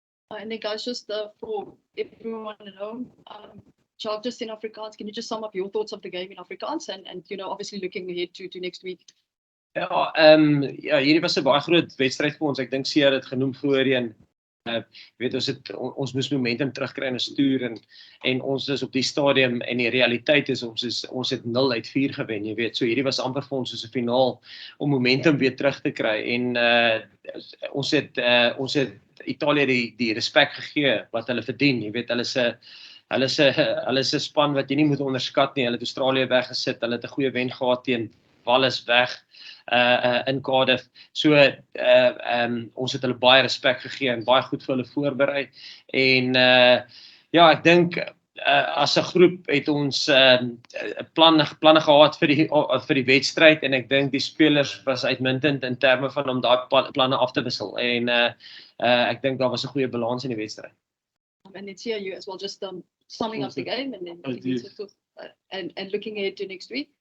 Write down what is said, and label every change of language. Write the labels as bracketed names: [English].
[English] And then guys, just for everyone at home, Jacques, just in Afrikaans, can you just sum up your thoughts of the game in Afrikaans and you know, obviously looking ahead to next week? [Afrikaans] Ja, hierdie was 'n baie groot wedstryd vir ons. Ek dink Sia het genoem voorheen. Weet ons moes momentum terugkry in 'n stoer en ons is op die stadium en die realiteit is ons het 0 uit 4 gewen, jy weet. So hierdie was amper vir ons soos 'n finaal om momentum weer terug te kry en ons het Italië die respek gegee wat hulle verdien, jy weet. Hulle is 'n span wat jy nie moet onderskat nie. Hulle het Australië weggesit. Hulle het 'n goeie wen gehad teen Wallis weg in Cardiff. So ons het hulle baie respek gegee en baie goed vir hulle voorberei. En ja, ek dink as 'n groep het ons planne gehad vir die wedstryd en ek dink die spelers was uitmuntend in terme van om daai planne af te wissel en ek dink daar was 'n goeie balans in die wedstryd. [English] And it's here you as well, just summing up the game and then and looking ahead to next week.